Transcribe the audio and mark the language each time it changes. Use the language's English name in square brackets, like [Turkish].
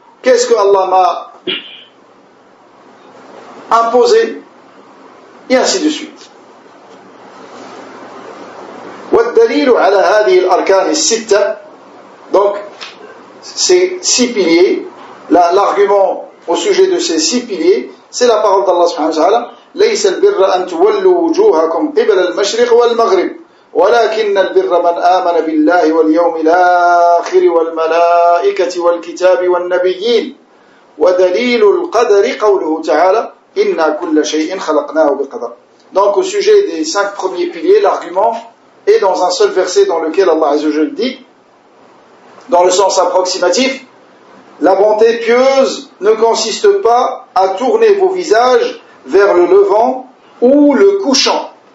[French] Qu'est-ce que Allah m'a imposé? Et ainsi de suite. [Arabic] والدليل على هذه الأركان الستة, [French] donc ces 6 piliers, l'argument au sujet de ces 6 piliers, c'est la parole d'Allah subhanahu wa ta'ala. [Arabic] ليس البر أن تولوا وجوهكم قبل المشرق والمغرب ولكن البر من آمن بالله واليوم الآخر والملائكة والكتاب والنبيين ودليل القدر قوله تعالى إنا كل شيء خلقناه بقدر. [French] Donc au sujet des 5 premiers piliers, l'argument est dans un seul verset dans lequel Allah Azza wa Jalla dit, dans le sens approximatif, la bonté pieuse ne consiste pas à tourner vos visages vers le levant ou le couchant.